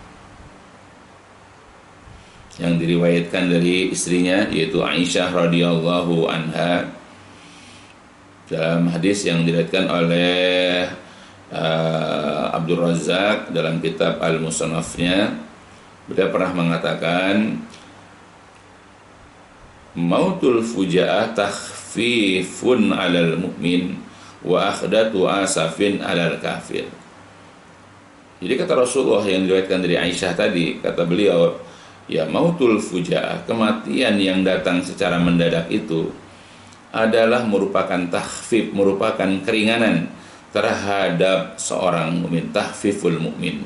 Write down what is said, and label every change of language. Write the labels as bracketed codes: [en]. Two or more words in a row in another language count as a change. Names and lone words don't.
[id] yang diriwayatkan dari istrinya, yaitu Aisyah [ar] رضي الله عنها, [id] dalam hadis yang diriwayatkan oleh Abdul Razak dalam kitab Al-Musannafnya, beliau pernah mengatakan, [ar] موت الفجاءة تخفيف على المؤمن وأخذة أسف على الكافر. [id] Jadi kata Rasulullah yang diriwayatkan dari Aisyah tadi, kata beliau, ya, [ar] موت الفجاءة, [id] kematian yang datang secara mendadak itu adalah merupakan takhfif, merupakan keringanan terhadap seorang mukmin, [ar] تخفيف المؤمن.